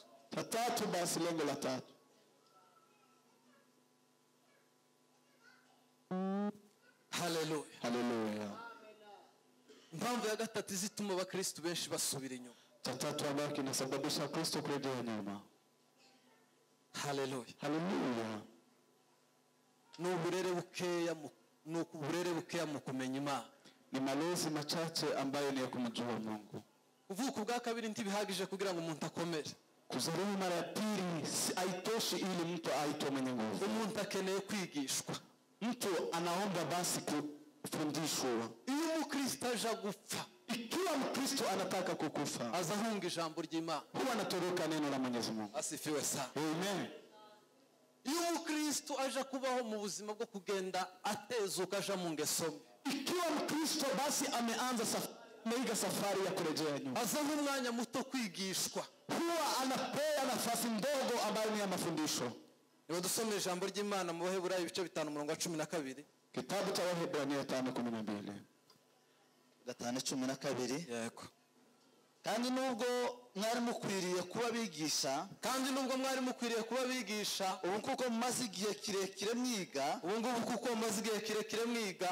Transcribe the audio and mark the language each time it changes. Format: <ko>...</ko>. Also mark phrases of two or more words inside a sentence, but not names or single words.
<sw>Tatu basi, lengo la tatu. Haleluya. Haleluya.</sw> <rw>Mpamvu ya gatatu izituma abakristo benshi basubira inyuma.</rw> <sw>Tatu ambayo kinasababisha Kristo kurejea nyuma. Haleluya. Haleluya.</sw> <rw>N'uburere bukeya mu kumenya Imana.</rw> <sw>Ni malezi machache ambayo ni ya kumjua Mungu.</sw> <rw>Kuvuka ubwa kabiri ntibihagije kugira ngo umuntu akomere.</rw> <sw>Kuzaliwa mara ya pili haitoshi ili mtu aitwe mwenye nguvu.</sw> <rw>umuntu akeneye kwigishwa.</rw> <sw>Mtu anaomba basi kufundishwa.</sw> <rw>Iyo umukristo aje gupfa,</rw> <sw>Ikiwa Mkristo anataka kukufa,</sw> <rw>azahunga ijambo ry'Imana.</rw> <sw>huwa anatoroka neno la Mwenyezi Mungu. Asifiwe sana. Amen.</sw> <rw>Iyo umukristo aje kubaho mu buzima bwo kugenda atezuka aja mu ngeso mbi,</rw> <sw>Ikiwa Mkristo basi ameanza ameiga safari ya kurejea nyuma,</sw> <rw>azaha umwanya muto kwigishwa.</rw> <sw>huwa anapewa nafasi ndogo ambayo ni ya mafundisho.</sw> <rw>Niba dusomera ijambo ry'Imana mu Baheburayo ibice 5:12.</rw> <sw>Kitabu cha Wahebrania 5:12. 5:12.</sw> <rw>Yego. Kandi nubwo mwari mukwiriye kuba bigisha, Kandi nubwo mwari mukwiriye kuba bigisha, ubu kuko mumaze igihe kirekire mwiga, ubu ngubu kuko mumaze igihe kirekire mwiga,</rw>